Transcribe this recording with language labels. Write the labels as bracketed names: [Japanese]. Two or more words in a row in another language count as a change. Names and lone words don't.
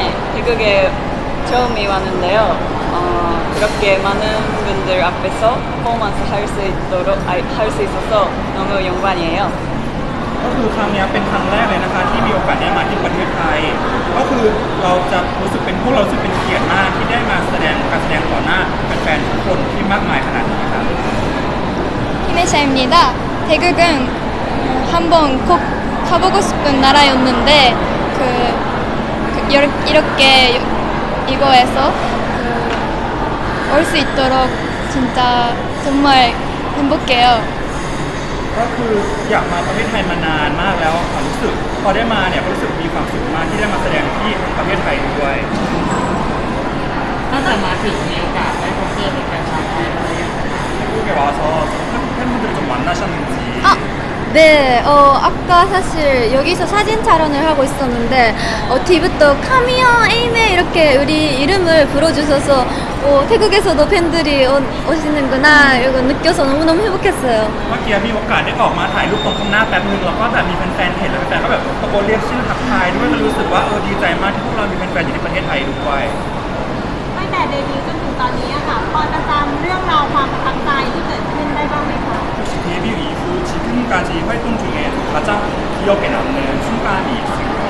[Korean] 태국에 처음이 왔는데요. 그렇게 많은 분들 앞에서 퍼포먼스 할 수 있어서 너무 영광이에요. [Thai] ก็คือครั้งเนี้ยเป็นครั้งแรกเลยนะคะที่มีโอกาสได้มาที่ประเทศไทยก็คือเราจะรู้สึกเป็นพวกเรารู้สึกเป็นเกียรติมากที่ได้มาแสดงการแสดงต่อหน้าแฟนๆทุกคนที่มากมายขนาดนี้ครับ [Korean] 히메샤입니다. 태국은 한번 꼭 가보고 싶은 나라였는데 이렇게 이거에서 올 수 있도록 진짜 정말 행복해요. [Thai] ก็คืออยากมาประเทศไทยมานานมากแล้วความรู้สึกพอได้มาเนี่ยก็รู้สึกมีความสุขมากที่ได้มาแสดงที่ประเทศไทยด้วย ตั้งแต่มาถึงมีโอกาสได้พบเจอเป็นแฟนชาวไทยอะไรอย่างเงี้ย [Korean] 한국에 와서 팬분들 좀 만나셨는지 아, 네. 아까 사실 여기서 사진 촬영을 하고 있었는데 뒤부터 카미어 에이메 이렇게 우리 이름을 불러주셔서 태국에서도 팬들이 오시는구나 이거 느껴서 너무너무 행복했어요. [Thai] เมื่อกี้มีโอกาสได้ออกมาถ่ายรูปตรงข้างหน้าแป๊บนึงแล้วก็แบบมีแฟนๆเห็นแล้วแฟนๆก็แบบตะโกนเรียกชื่อทักทายด้วยก็รู้สึกว่าดีใจมากที่พวกเรามีแฟนๆอยู่ในประเทศไทยด้วย ตั้งแต่เดบิวต์จนถึงตอนนี้อะค่ะพอจะจำเรื่องราวความประทับใจที่เกิดขึ้นได้บ้างไหมคะ [Korean] 혹시 데뷔 이후 지금까지 활동 중에 가장 기억에 남는 순간이 있을까요?